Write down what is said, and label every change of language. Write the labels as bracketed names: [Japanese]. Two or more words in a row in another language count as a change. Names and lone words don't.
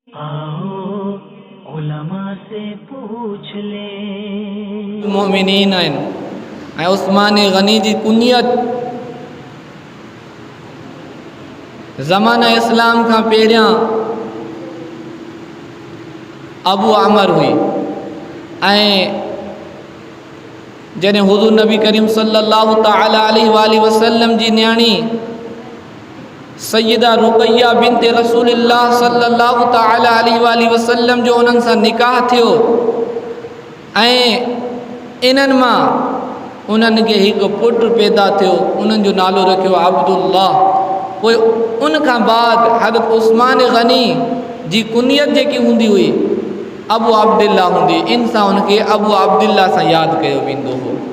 [Hindi] आओ उलमा से पूछ ले। [Sindhi] मोमिनीन आहिनि ऐं उस्मान गनी जी कुनियत ज़माना इस्लाम खां पहिरियां अबू आमर हुई ऐं जॾहिं हुज़ूर नबी करीम [Arabic] صلى الله تعالى عليه وسلم [Sindhi] जी न्याणी सैयदा रुक़ैया [Arabic] بنت رسول الله صلى الله تعالى عليه وسلم [Sindhi] जो उन्हनि सां निकाह थियो ऐं इन्हनि मां उन्हनि खे हिकु पुटु पैदा थियो, उन्हनि जो नालो रखियो अब्दुल्लाह। पोइ उन खां बाद हज़रत उस्मान गनी जी कुनियत जेकी हूंदी हुई अबू अब्दुल्ला हूंदी, इन सां उनखे अबू अब्दुल्ला सां यादि कयो वेंदो हो।